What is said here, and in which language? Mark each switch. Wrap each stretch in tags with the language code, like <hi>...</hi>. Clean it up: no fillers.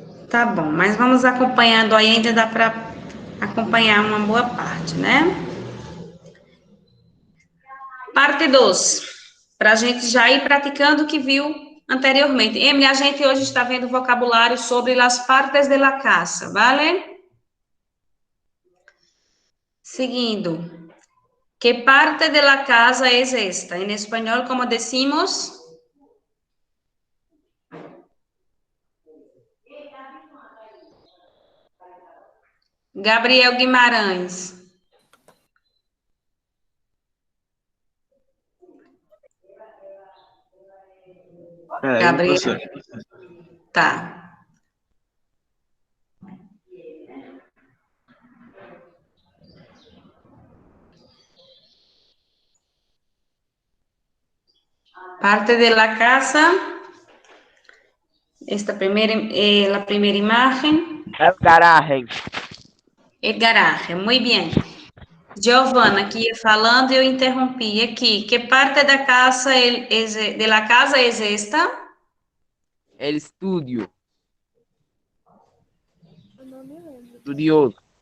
<pt>Tá bom, mas vamos acompanhando aí, ainda dá para acompanhar uma boa parte, né? Parte 2, para a gente já ir praticando o que viu anteriormente. Emily, a gente hoje está vendo vocabulário sobre as partes</pt> <es>de la casa, vale?</es> <pt>Seguindo.</pt> <es>¿Qué parte de la casa es esta? En español, ¿cómo decimos? Gabriel Guimarães.</es> <pt>Gabriel. Tá.</pt> <es>Parte de la casa. Esta primera, la primera imagen. El garaje. El garaje, muy bien.</es> <pt>Giovana, aqui ia falando e eu interrompi. Aqui, que parte da casa</pt> <es>de la casa es esta? El estudio. Estudioso.</es>